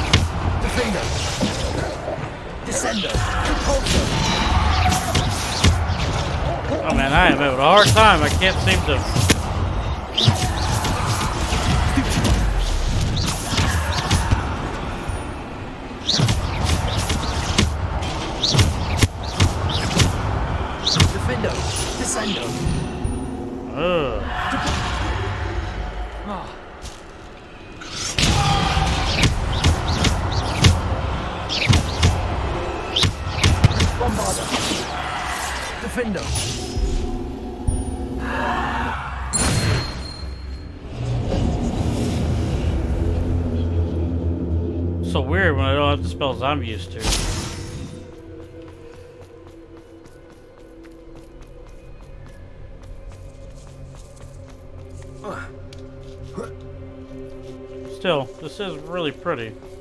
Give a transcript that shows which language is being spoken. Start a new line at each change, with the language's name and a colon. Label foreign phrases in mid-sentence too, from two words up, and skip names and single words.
English: Defendo. Descendo. Repulso. Oh man, I am having a hard time. I can't seem to. Defendo. Descendo. Ugh. Bombarda. Defendo. So weird when I don't have the spells I'm used to. Still, this is really pretty.